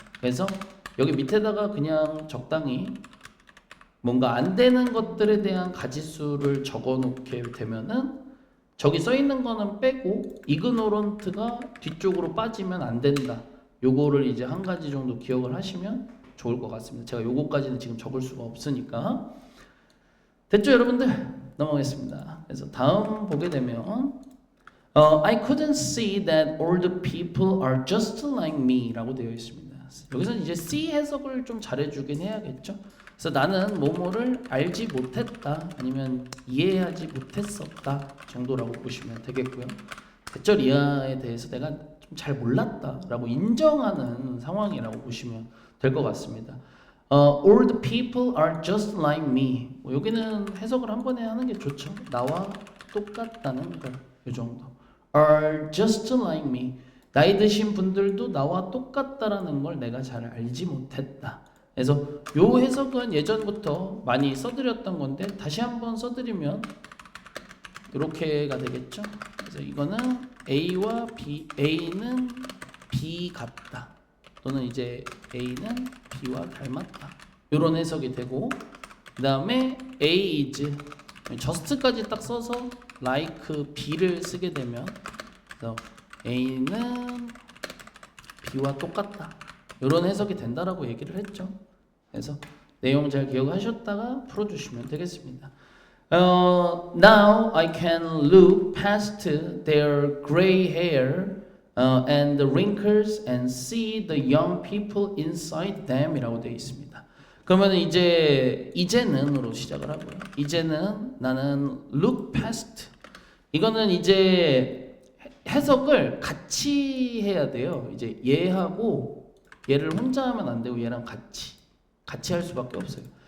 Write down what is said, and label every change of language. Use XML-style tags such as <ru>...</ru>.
<ko>그래서 여기 밑에다가 그냥 적당히 뭔가 안 되는 것들에 대한 가지수를 적어 놓게 되면은 저기 써 있는 거는 빼고 ignorant가 뒤쪽으로 빠지면 안 된다. 요거를 이제 한 가지 정도 기억을 하시면 좋을 것 같습니다. 제가 요거까지는 지금 적을 수가 없으니까. 됐죠, 여러분들? 넘어가겠습니다. 그래서 다음 보게 되면</ko> <en>I couldn't see that all the people are just like me</en> <ko>라고 되어 있습니다. 여기서는 이제 see 해석을 좀 잘해주긴 해야겠죠. 그래서 나는 뭐뭐를 알지 못했다 아니면 이해하지 못했었다 정도라고 보시면 되겠고요. 대절 이하에 대해서 내가 좀 잘 몰랐다라고 인정하는 상황이라고 보시면 될 것 같습니다.</ko> <en>All the people are just like me.</en> <ko>여기는 해석을 한 번에 하는 게 좋죠. 나와 똑같다는 거. 이 정도.</ko> <en>Are just like me.</en> <ko>나이 드신 분들도 나와 똑같다라는 걸 내가 잘 알지 못했다. 그래서 요 해석은 예전부터 많이 써드렸던 건데 다시 한번 써드리면 이렇게가 되겠죠. 그래서 이거는 A와 B, A는 B 같다. 또는 이제 A는 B와 닮았다. 이런 해석이 되고 그 다음에 A is just까지 딱 써서 like B를 쓰게 되면 그래서 A는 B와 똑같다. 이런 해석이 된다라고 얘기를 했죠. 그래서 내용 잘 기억하셨다가 풀어주시면 되겠습니다.</ko> <en>Now I can look past their gray hair and the wrinkles and see the young people inside them</en> <ko>이라고 되어 있습니다. 그러면 이제는으로 시작을 하고요. 이제는 나는 look past 이거는 이제 해석을 같이 해야 돼요. 이제 얘하고 얘를 혼자 하면 안 되고 얘랑 같이 할 수밖에 없어요.</ko>